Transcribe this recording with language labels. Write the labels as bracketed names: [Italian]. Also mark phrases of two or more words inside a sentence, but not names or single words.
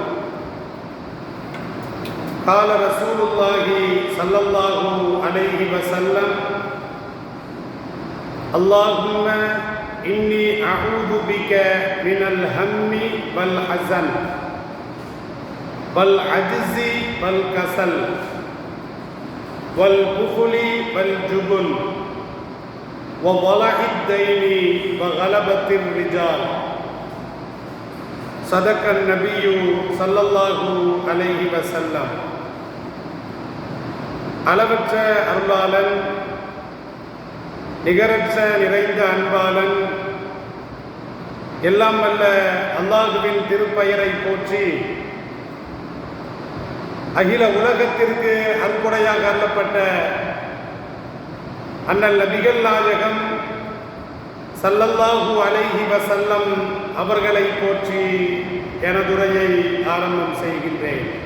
[Arabic] قال رسول الله صلى الله عليه وسلم: اللهم إني أعوذ بك من الهم والحزن والعجز والكسل والبخل والجبن وضلع الدين وغلبة الرجال. صدق النبي صلى الله عليه وسلم. [Tamil] அளவற்ற அருளாளன், நிகரற்ற நிறைந்த அன்பாளன், எல்லாம் வல்ல அல்லாஹுவின் திருப்பெயரை போற்றி அகில உலகத்திற்கு அன்புடையாக அருளப்பட்ட அண்ணல் நபிகள் நாயகம் [Arabic] صلى الله عليه وسلم [Tamil] அவர்களை போற்றி எனதுரையை ஆரம்பம் செய்கின்றேன்.